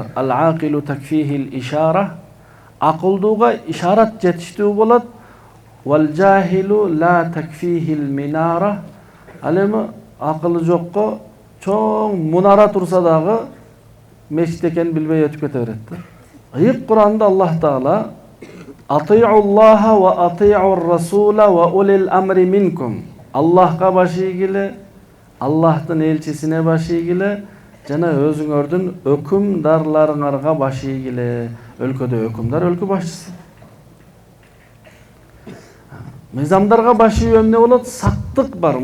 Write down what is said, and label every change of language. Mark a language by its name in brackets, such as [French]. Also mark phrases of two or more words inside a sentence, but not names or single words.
[Arabic] العاقل تكفيه الإشارة. [Kyrgyz] Акылдууга ишарат жетиштүү болот. [Arabic] والجاهل لا تكفيه المنارة. [Kyrgyz] Ал эми акылы жокко чоң мунара турса дагы мешит экенин билбей өтүп кете берет. Айык Куранда Аллах Таала [Arabic] أطيعوا الله وأطيعوا الرسول وأولي الأمر منكم. [Kyrgyz] Аллахка баш ийгиле, Аллахтын элчисине баш ийгиле, жана өзүңөрдүн өкүмдарларыңарга баш ийгиле. Өлкөдө өкүмдар өлкө башчысы. Мыйзамдарга баш ийүү эмне болот? Сактык бар.